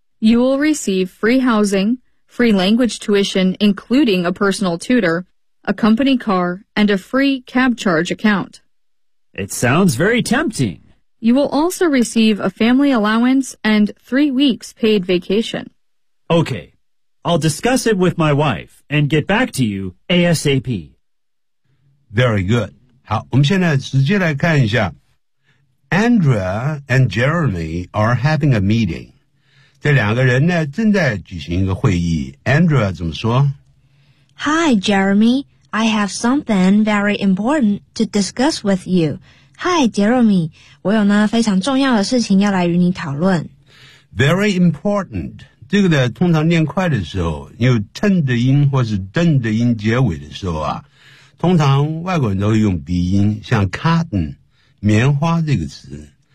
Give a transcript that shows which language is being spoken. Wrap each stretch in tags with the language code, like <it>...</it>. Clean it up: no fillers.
<en>You will receive free housing, free language tuition, including a personal tutor, a company car, and a free cab charge account. It sounds very tempting. You will also receive a family allowance and 3 weeks paid vacation. Okay, I'll discuss it with my wife and get back to you ASAP. Very good.</en> <zh>好，我们现在直接来看一下。</zh> <en>Andrea and Jeremy are having a meeting.</en> <zh>这两个人呢正在举行一个会议。 Andrea 怎么说</zh> <en>?Hi, Jeremy. I have something very important to discuss with you. Hi, Jeremy.</en> <zh>我有呢非常重要的事情要来与你讨论。</zh> <en>Very important.</en> <zh>这个呢通常念快的时候有 ten 的音或是 den 的音结尾的时候啊通常外国人都会用鼻音像 cotton, 棉花这个词。</zh>